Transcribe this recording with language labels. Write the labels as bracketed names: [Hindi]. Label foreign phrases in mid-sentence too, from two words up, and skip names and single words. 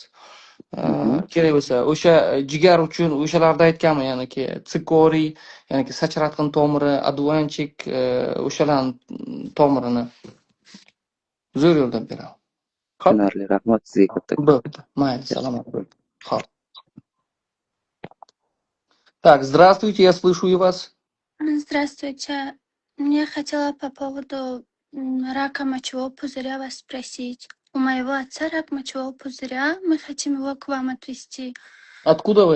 [Uzbek] Kerak bo'lsa, o'sha jigar uchun o'shalarda aytganman, ya'niki tsikoriy, ya'niki sachratqin tomiri, advanchik, o'shalarning tomirini zo'r yordam beradi. Tushunarli. Rahmat sizga kattakon. Bo'pti. Mayli, salomat bo'ling. Xo'p. [Russian] Так, здравствуйте, я слышу и вас. Здравствуйте. Я хотела по поводу рака мочевого пузыря вас спросить. У моего отца рак мочевого пузыря. Мы хотим его к вам отвезти Откуда вы?